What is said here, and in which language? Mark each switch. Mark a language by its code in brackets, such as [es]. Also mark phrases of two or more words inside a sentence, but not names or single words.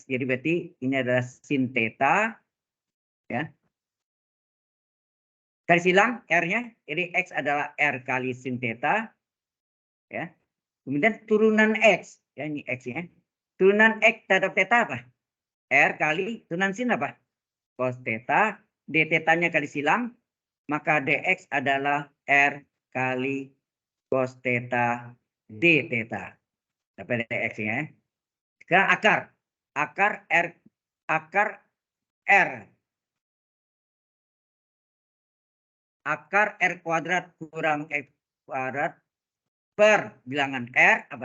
[id] Jadi berarti ini adalah sin theta. Ya. Garis silang R-nya. Jadi X adalah R kali sin theta. Ya. Kemudian turunan X. Ya, ini X-nya. Turunan X terhadap theta apa? R kali turunan sin apa? Cos theta. D theta-nya kali silang. Maka dx adalah R kali cos theta d theta. Dapat dx-nya. Sekarang akar. Akar R. Akar R kuadrat kurang X kuadrat per bilangan R apa?